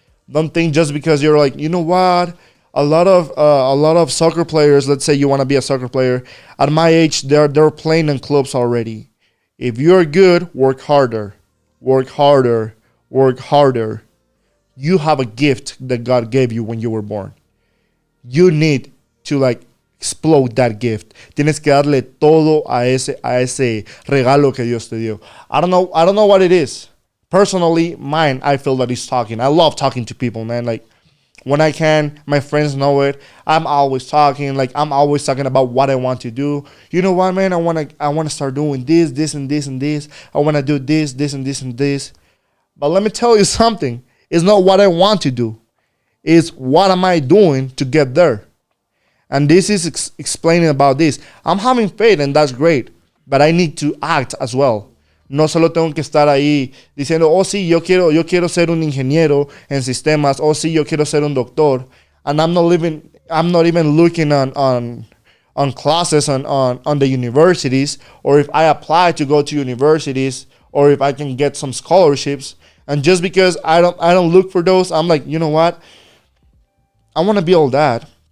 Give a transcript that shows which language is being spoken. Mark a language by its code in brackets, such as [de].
[en] Don't think just because you're like, you know what? A lot of soccer players, let's say you want to be a soccer player, at my age, they're playing in clubs already. If you're good, work harder. Work harder. Work harder. You have a gift that God gave you when you were born. You need to explode that gift. [es] Tienes que darle todo a ese regalo que Dios te dio. [en] I don't know what it is. Personally, mine, I feel that it's talking. I love talking to people, man. Like when I can, my friends know it. I'm always talking. I'm always talking about what I want to do. You know what, man? I wanna start doing this, and this, and this. I wanna do this, and this, and this. But let me tell you something. It's not what I want to do. It's what am I doing to get there. And this is explaining about this. I'm having faith and that's great. But I need to act as well. [es] No solo tengo que estar ahí diciendo, oh sí, yo quiero ser un ingeniero en sistemas. Oh sí, yo quiero ser un doctor. [en] And I'm not even looking on classes on the universities, or if I apply to go to universities, or if I can get some scholarships. And just because I don't look for those, I'm like, you know what? I want to be all that.